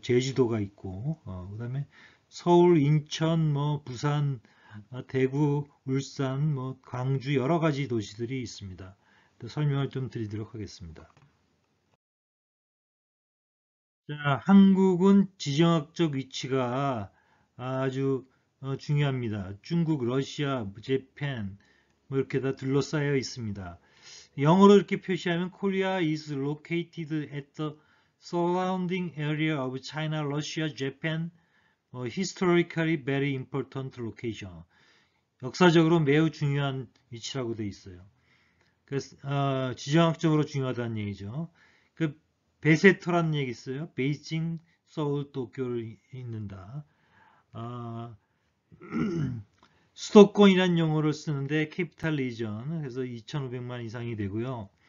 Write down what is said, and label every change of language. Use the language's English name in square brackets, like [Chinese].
[Korean] 제주도가 있고, 그 다음에 서울, 인천, 뭐 부산, 대구, 울산, 뭐 광주 여러 가지 도시들이 있습니다. 설명을 좀 드리도록 하겠습니다. 자, 한국은 지정학적 위치가 아주 중요합니다. 중국, 러시아, 재팬 뭐 이렇게 다 둘러싸여 있습니다. 영어로 이렇게 표시하면 [English] Korea is located at the surrounding area of China, Russia, Japan, historically very important location. [Korean] 역사적으로 매우 중요한 위치라고 되어 있어요. 그래서 지정학적으로 중요하다는 얘기죠. 그 베세터라는 얘기 있어요. 베이징, 서울, 도쿄를 잇는다. 수도권이라는 용어를 쓰는데 캐피탈 리전, 그래서 2,500만 이상이 되고요.